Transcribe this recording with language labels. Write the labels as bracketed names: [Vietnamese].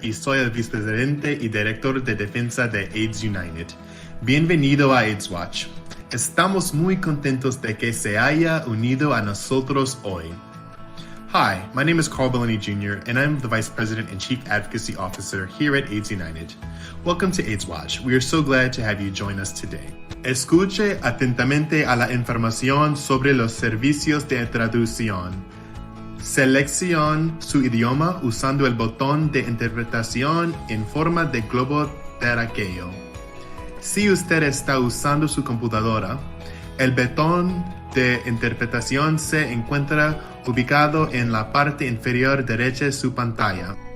[Spanish] y soy el vicepresidente y director de defensa de AIDS United. Bienvenido a AIDSWatch. Estamos muy contentos de que se haya unido a nosotros hoy. [English] Hi, my name is Carl Baloney Jr., and I'm the Vice President and Chief Advocacy Officer here at AIDS United. Welcome to AIDSWatch. We are so glad to have you join us today. [Spanish] Escuche atentamente a la información sobre los servicios de traducción. Seleccione su idioma usando el botón de interpretación en forma de globo terráqueo. Si usted está usando su computadora, el botón de interpretación se encuentra ubicado en la parte inferior derecha de su pantalla.